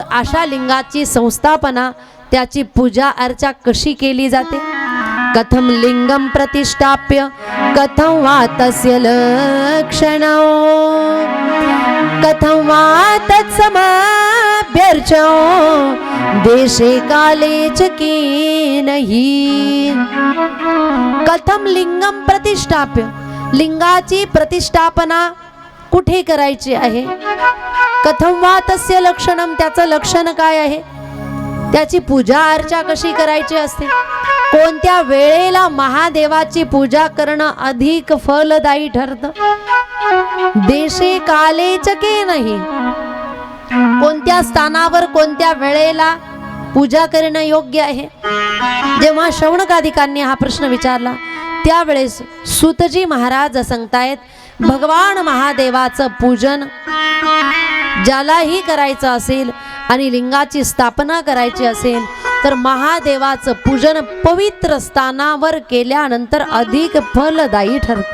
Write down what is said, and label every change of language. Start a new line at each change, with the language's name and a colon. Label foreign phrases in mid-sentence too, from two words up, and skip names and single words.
Marathi: अशा लिंगाची संस्थापना, त्याची पूजा अर्चा कशी केली जाते?
Sanskrit: कथम लिंगम प्रतिष्ठाप्य कथम वा तस्य लक्षणो कथम वा तत्समाभ्यर्चो देशे काले च केनहि। कथम लिंगम प्रतिष्ठाप्य,
Marathi: लिंगाची प्रतिष्ठापना कुठे करायची आहे?
Sanskrit: कथम वा तस्य लक्षणम,
Marathi: त्याचं लक्षण काय आहे? त्याची पूजा अर्चा कशी करायची असते? कोणत्या वेळेला महादेवाची पूजा करणं अधिक फलदायी ठरतं?
Sanskrit: देशे काले च केनहि,
Marathi: कोणत्या स्थानावर कोणत्या वेळेला पूजा करणं योग्य आहे? जेव्हा शौनकादिकांनी हा प्रश्न विचारला त्यावेळेस सूतजी महाराज सांगतायत, भगवान महादेवाचं पूजन ज्यालाही करायचं असेल आणि लिंगाची स्थापना करायची असेल तर महादेवाचं पूजन पवित्र स्थानावर केल्यानंतर अधिक फलदायी ठरतं।